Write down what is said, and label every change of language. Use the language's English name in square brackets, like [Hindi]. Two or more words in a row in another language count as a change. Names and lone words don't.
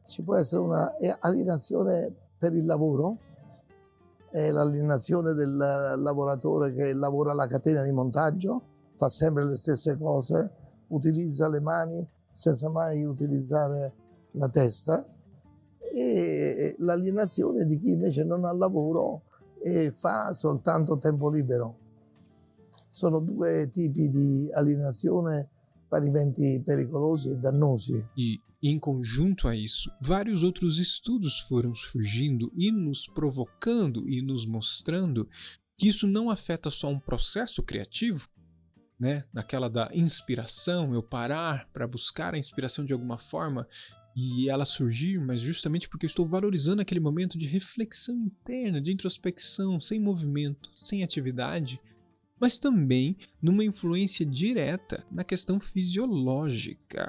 [Italian] Ci può essere una alienazione per il lavoro, è l'alienazione del lavoratore che lavora alla catena di montaggio, fa sempre le stesse cose, utilizza le mani senza mai utilizzare la testa, e l'alienazione di chi invece non ha lavoro e fa soltanto tempo libero. Sono 2 tipi di alienazione parimenti pericolosi e dannosi. [Portuguese] E em conjunto a isso, vários outros estudos foram surgindo e nos provocando e nos mostrando que isso não afeta só um processo criativo, né? Naquela da inspiração, eu parar para buscar a inspiração de alguma forma e ela surgir, mas justamente porque eu estou valorizando aquele momento de reflexão interna, de introspecção, sem movimento, sem atividade, mas também numa influência direta na questão fisiológica.